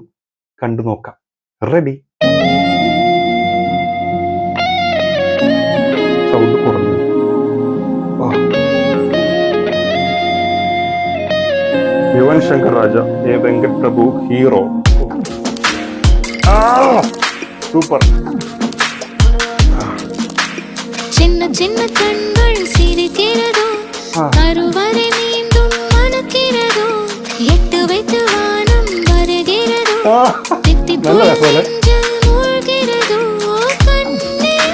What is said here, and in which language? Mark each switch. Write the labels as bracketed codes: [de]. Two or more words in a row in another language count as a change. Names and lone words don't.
[ml] കണ്ടു നോക്കാം. റെഡി? സൗണ്ട് കുറഞ്ഞു. യുവൻ ശങ്കർ രാജ, എ വെങ്കട് പ്രഭു ഹീറോ. സൂപ്പർ. [ta] சின்ன சின்ன கண்கள் சிரிக்கிறதோ, கருவறை மீண்டும் மணக்கிறதோ, எட்டு வைத்து வானம் வருகிறதோ, தித்திப்பு நெஞ்சில் மூழ்கிறதோ, கண்ணே